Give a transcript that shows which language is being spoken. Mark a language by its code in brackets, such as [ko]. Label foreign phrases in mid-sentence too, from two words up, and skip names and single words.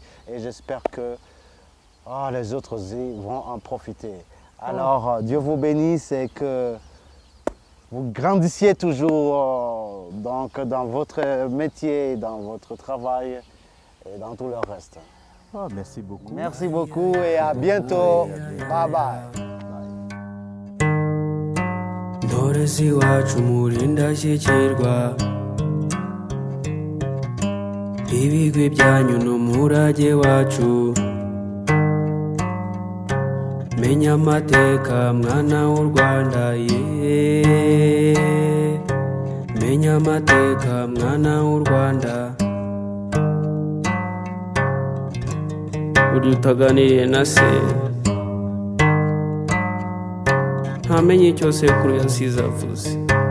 [fr] Et j'espère que les autres vont en profiter. Alors, Dieu vous bénisse et que vous grandissiez toujours donc, dans votre métier, dans votre travail et dans tout le reste. Merci beaucoup. Merci beaucoup et à bientôt. [en] Bye bye. [rw] Ndorezi wacu murinda shyikirwa ibigwi byanyu n'umurage wacu menya amateka mwana w'u Rwanda menya amateka mwana w'u Rwanda uri utaganiriye na se ntamenye icyo sekuru yasize avuze